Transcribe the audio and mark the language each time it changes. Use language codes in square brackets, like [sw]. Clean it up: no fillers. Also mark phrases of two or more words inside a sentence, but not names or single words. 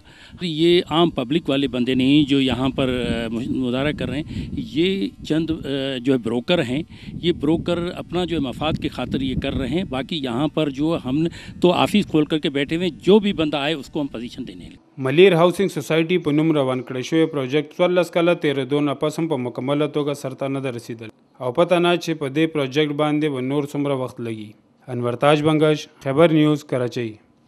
[ur] یہ عام پبلک والے بندے نہیں جو یہاں پر مظاہرہ کر رہے ہیں، یہ چند جو ہے بروکر ہیں. یہ بروکر اپنا جو ہے مفاد کے خاطر یہ کر رہے ہیں. باقی یہاں پر جو ہم تو آفس کھول کرکے بیٹھے ہوئے، جو بھی بندہ آئے اس کو ہم پوزیشن دینے. [ps] मलिर हाउसिंग सोसाइटी په نوم روان کړی شوی پروژیکټ 14 کاله تیرېدو نه پس هم په مکمله توګه سرته نه ده رسیدلی، او پته نه چې په دې پروژیکټ باندې به نور څومره وخت لګي. انور تاج بنگش، خیبر نیوز، کراچۍ.